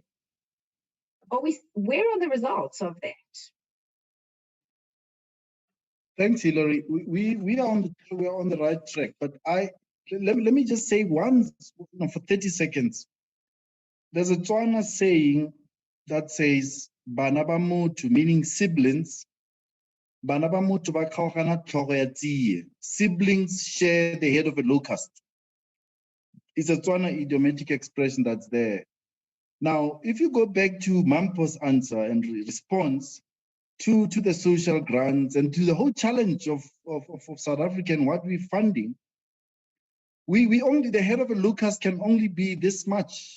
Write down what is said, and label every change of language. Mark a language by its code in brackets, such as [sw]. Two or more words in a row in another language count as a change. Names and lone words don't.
[en] Where are the results of that? Thanks, Hilary. We are on the right track, but let me just say once, for 30 seconds. There's a Tswana saying that says, [tn] "Bana ba motho," [en] meaning siblings. [tn] "Bana ba motho ba kgaogana tlhogo ya tsie." [en] Siblings share the head of a locust. It's a Tswana idiomatic expression that's there. Now, if you go back to Mampho's answer and response to the social grants and to the whole challenge of South Africa and what we're funding, we only, the head of a locust can only be this much.